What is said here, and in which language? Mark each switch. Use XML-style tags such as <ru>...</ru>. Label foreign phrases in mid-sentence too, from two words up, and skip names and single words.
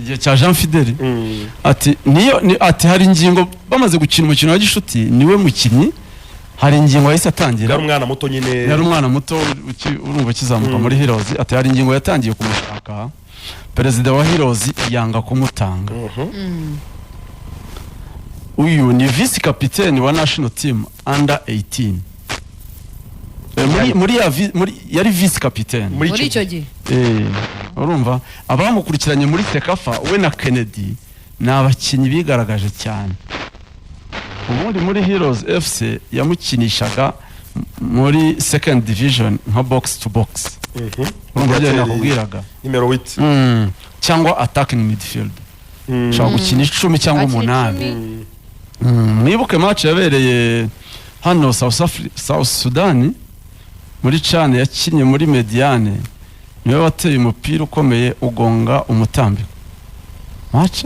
<rw>igihe cya Jean Fidèle ati ati hari ingingo bamaze gukina umukino wa gishuti niwe mukinnyi hari ingingo yahise atangira yari umwana muto nyine yari umwana muto urumva kizamuka muri Heroes ati hari ingingo yatangiye kumushaka perezida wa Heroes yanga kumutanga uyu ni</rw> <fr>vice capitaine</fr> <rw>wa</rw> <en>national team under 18</en> <rw>muri yari</rw> <fr>vice capitaine</fr> <rw>muri icyo gihe urumva abamukurikiranye muri Sekafa we na Kennedy ni abakinnyi bigaragaje cyane ubundi muri Heroes FC yamukinishaga muri</rw> <en>second division</en> <rw>nka</rw> <en>box to box</en> <rw>urumva byo nakubwiraga numero 8 cyangwa</rw> <en>attacking midfield</en> <rw>shaka gukina 10 cyangwa 8 mwibuke match yabereye hano South Sudan muri Chan yakinye muri Mediane niwe wateye umupira ukomeye ugonga umutambiko match</rw>